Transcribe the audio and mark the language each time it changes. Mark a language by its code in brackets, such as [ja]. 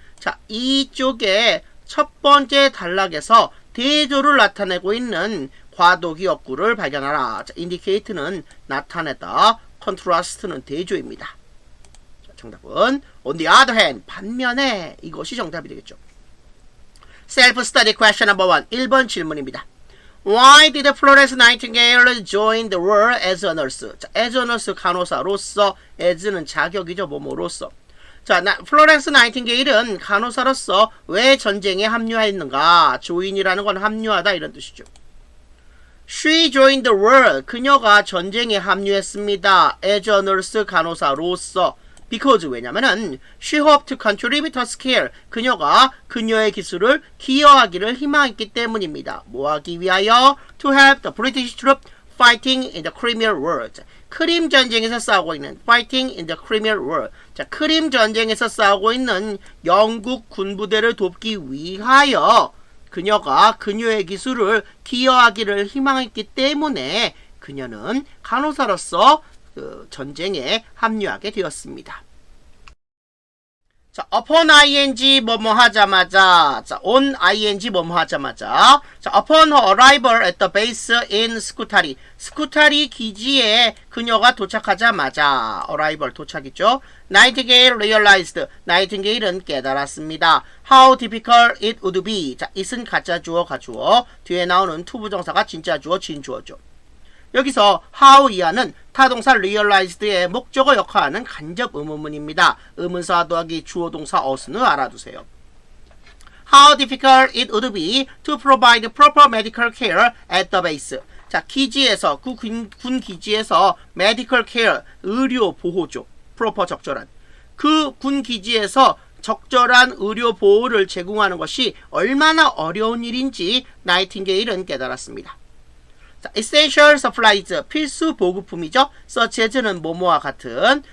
[ko] 자, 이쪽에 첫 번째 단락에서 대조를 나타내고 있는 과도기 어구를 발견하라. 자, indicate는 나타내다, contrast는 대조입니다. 자, 정답은 [en] on the other hand, [ko] 반면에 이것이 정답이 되겠죠. [en] Self-study question No. 1. [ko] 1번 질문입니다. [en] Why did Florence Nightingale join the war as a nurse? [ko] 자, [en] as a nurse, [ko] 간호사로서, as는 자격이죠, 뭐뭐로서. 자, 플로렌스 나이팅게일은 간호사로서 왜 전쟁에 합류했는가? join이라는 건 합류하다 이런 뜻이죠. [en] She joined the war. [ko] 그녀가 전쟁에 합류했습니다. [en] as a nurse, [ko] 간호사로서. [en] because [ko] 왜냐면은 [en] she hoped to contribute her skill. [ko] 그녀가 그녀의 기술을 기여하기를 희망했기 때문입니다. 뭐하기 위하여? [en] to help the British troops fighting in the Crimean War. [ko] 크림 전쟁에서 싸우고 있는 [en] fighting in the Crimean War. [ko] 자, 크림 전쟁에서 싸우고 있는 영국 군부대를 돕기 위하여 그녀가 그녀의 기술을 기여하기를 희망했기 때문에 그녀는 간호사로서 전쟁에 합류하게 되었습니다. 자, upon ing 뭐뭐 하자마자, 자, on ing 뭐뭐 하자마자, 자, [en] upon her arrival at the base in [ko] 스쿠타리, 스쿠타리 기지에 그녀가 도착하자마자, arrival 도착이죠. [en] Nightingale realized, [ko] 나이팅게일은 깨달았습니다. [en] How difficult it would be. [ko] 자, it은 가짜 주어, 가주어, 뒤에 나오는 투부정사가 진짜 주어, 진주어죠. 여기서 how 이하는 타동사 realized의 목적어 역할하는 간접 의문문입니다. 의문사 더하기 주어 동사 어순을 알아두세요. [en] How difficult it would be to provide proper medical care at the base. [ko] 자, 기지에서, 군 기지에서 medical care, 의료 보호죠. proper 적절한. 그 군 기지에서 적절한 의료 보호를 제공하는 것이 얼마나 어려운 일인지 나이팅게일은 깨달았습니다. 자, [en] essential supplies, [ko] 필수 보급품이죠. such as는 뭐뭐와 같은.